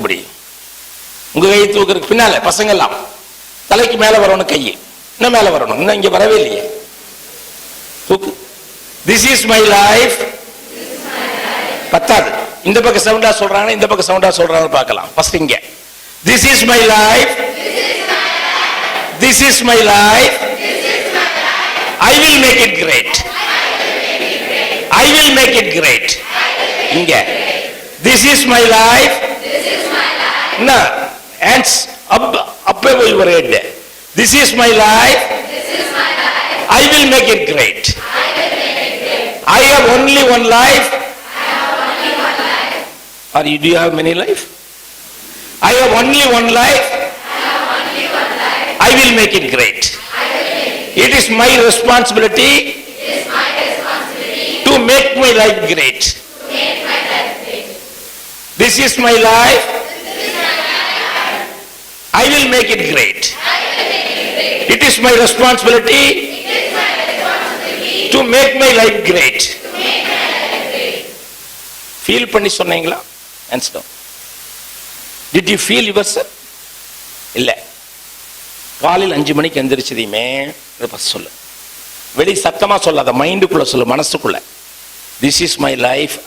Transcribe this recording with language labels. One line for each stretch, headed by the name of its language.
Tamil: இப்படி உங்க கையை தூக்குறதுக்கு பின்னால பசங்க எல்லாம் தலைக்கு மேல வரணும், கையை இன்னும் மேல வரணும். இன்னும் இங்க வரவே இல்லையே, தூக்கு.
English: This is my life.
Tamil: பத்தாது. இந்த பக்கம் சவுண்டா சொல்றாங்க, இந்த பக்கம் சவுண்டா சொல்றாங்க பார்க்கலாம்.
English: First இங்க this is my life, this is my life, I will make it great. I will make it great. இங்க this is my life. No, hands up above your head. This is my life. I will make it great. I have only one life. Or do you have many life? I have only one life. I will make it great. It is my responsibility to make my life great. This is my life. I will make it great. It is my responsibility to make my life great. Feel
Tamil: பண்ணி சொன்னீங்களா?
English: Hands down. Did you feel yourself?
Tamil: இல்ல. காலையில் 5 மணிக்கு எந்திரிச்சதையுமே சொல்லு. வெளி சத்தமா சொல்லாத, மைண்டுக்குள்ள சொல்லு, மனசுக்குள்ள.
English: This is my life.